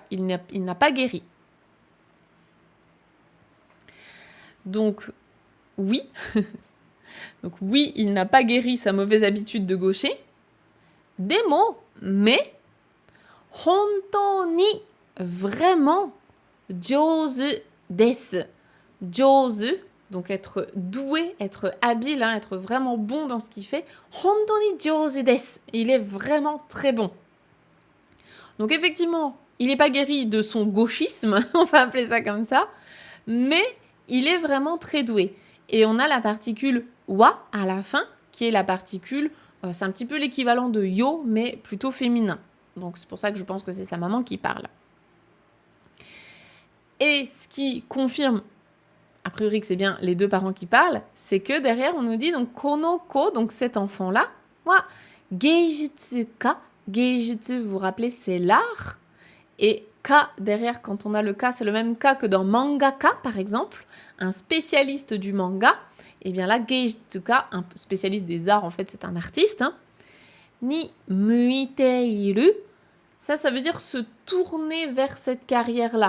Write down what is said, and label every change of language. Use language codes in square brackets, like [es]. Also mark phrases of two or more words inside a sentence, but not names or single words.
[fr] Il n'a pas guéri. Donc, oui. Donc, oui, il n'a pas guéri sa mauvaise habitude de gaucher. [ja] Demo, mais, 本当に, vraiment, 上手です. Jouzu, [fr] donc être doué, être habile, être vraiment bon dans ce qu'il fait. [ja] 本当に上手です. [fr] Il est vraiment très bon. Donc effectivement, il n'est pas guéri de son gauchisme, on va appeler ça comme ça, mais il est vraiment très doué. Et on a la particule wa à la fin, qui est la particule, c'est un petit peu l'équivalent de yo, mais plutôt féminin. Donc c'est pour ça que je pense que c'est sa maman qui parle. Et ce qui confirme, a priori que c'est bien les deux parents qui parlent, c'est que derrière on nous dit donc konoko, donc cet enfant-là, [ja] は芸術家. Geijutsu, [fr] vous vous rappelez, c'est l'art. Et ka, derrière, quand on a le ka, c'est le même ka que dans mangaka, par exemple. Un spécialiste du manga. Et bien là, [ja] 芸術家, [fr] un spécialiste des arts, en fait, c'est un artiste. [ja] に向いている. [fr] Ça veut dire se tourner vers cette carrière-là.